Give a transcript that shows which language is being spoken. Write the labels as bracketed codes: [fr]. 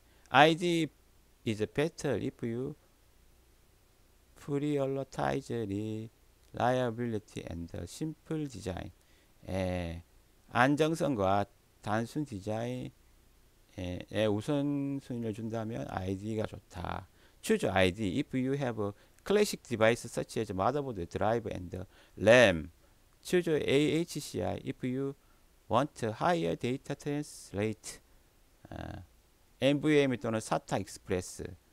[en] IDE is better if you prioritize reliability and simple design. [ko] 안정성과 단순 디자인에 우선순위를 준다면 IDE가 좋다. [en] Choose IDE if you have a classic device such as motherboard, drive, and RAM. Choose AHCI if you want higher data translate. [ko] NVMe 또는 SATA Express.